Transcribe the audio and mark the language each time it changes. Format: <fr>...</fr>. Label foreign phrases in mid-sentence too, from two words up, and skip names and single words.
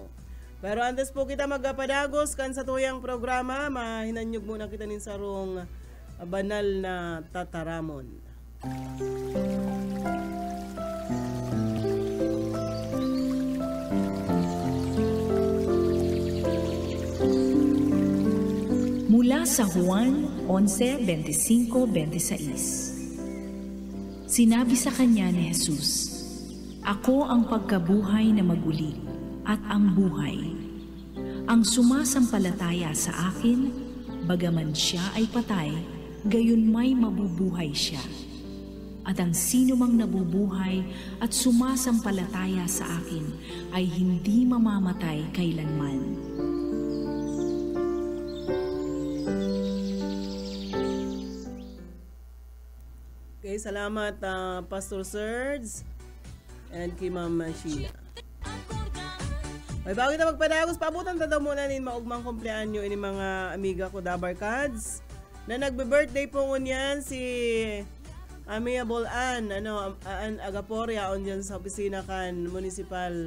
<bik>Pero antes po kita magpadagos kan sa tuyang programa, mahinanyog muna kita nin sarong banal na tataramon.</bik> <tl>Mula sa Juan 11:25-26. Sinabi sa kanya ni Jesus, "Ako ang pagkabuhay na maguli at ang buhay. Ang sumasampalataya sa akin, bagaman siya ay patay, gayon may mabubuhay siya. At ang sino mang nabubuhay at sumasampalataya sa akin ay hindi mamamatay kailanman." Okay, salamat Pastor Serge and kay Ma'am Sheila.</tl> <bik>May bago na magpadagos, paabutan ta daw muna nin maugmang kumpleanyo ini mga amiga ko Dabarkads na nagbe-birthday po ngunyan si Amiable Ann Agaporia on dyan sa opisina kan municipal.</bik>